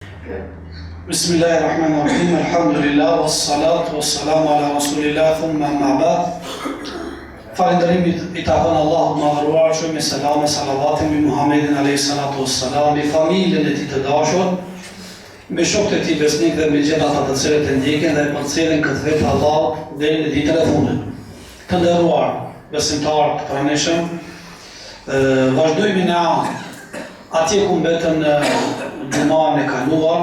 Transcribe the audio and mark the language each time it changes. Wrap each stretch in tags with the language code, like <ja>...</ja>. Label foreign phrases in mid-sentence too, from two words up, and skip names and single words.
<ar>بسم الله الرحمن الرحيم الحمد لله والصلاة والسلام على رسول الله ثم أما بعد</ar> <sq>Falënderimi I takon Allahut madhëruar, shumë me selam e salavatin mbi Muhammedin</sq> <ar>عليه الصلاة والسلام,</ar> <sq>me familjen e tij të dashur, me shokët e tij besnik dhe me gjithë ata të cilët e ndjekin dhe për cilën këtë vetë Allah deri në ditën e fundit. Të nderuar besimtarë të pranishëm, vazhdojmë në atje ku mbetën gjumën e kaluar.</sq>